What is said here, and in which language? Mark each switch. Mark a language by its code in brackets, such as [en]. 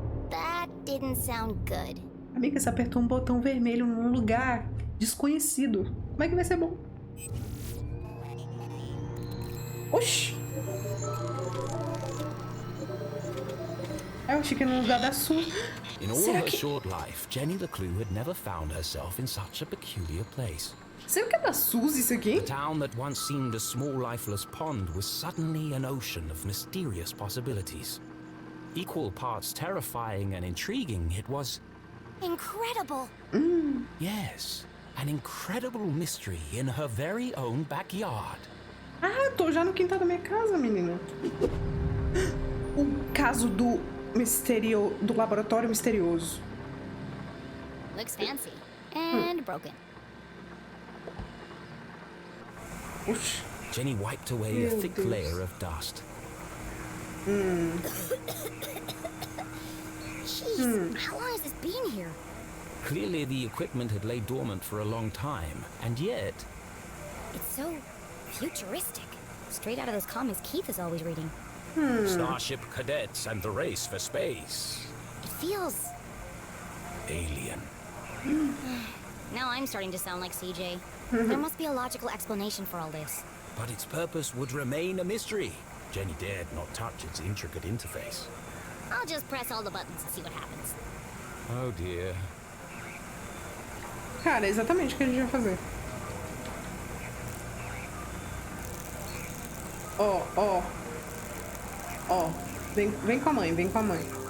[en] That didn't sound good. [pt] Amiga, você apertou um botão vermelho num lugar desconhecido. Como é que vai ser bom? Oxi! Eu achei que era no lugar da sua. [en] In all her short life, Jenny LeClue had never found herself in such a peculiar place. [pt] Será que é da Suzy isso aqui? [en] The town that once seemed a small lifeless pond was suddenly an ocean of mysterious possibilities. Equal parts terrifying and intriguing, it was... Incredible! Yes, an incredible mystery in her very own backyard. [pt] Ah, tô já no quintal da minha casa, menina. O caso do laboratório misterioso. [en] Looks fancy and broken. [pt] Oxi. [en] Jenny wiped away a thick layer of dust. Jeez, how long has this been here? Clearly the equipment had laid dormant for a long time, and yet... It's so futuristic. Straight out of those comics Keith is always reading. Starship cadets and the race for space. It feels... Alien. Now I'm starting to sound like CJ. There must be a logical explanation for all this. But its purpose would remain a mystery. Jenny dared not touch its intricate interface. I'll just press all the buttons and see what happens. Oh dear. [pt] Cara, é exatamente o que a gente vai fazer. Ó, ó. Ó. Vem com a mãe, vem com a mãe.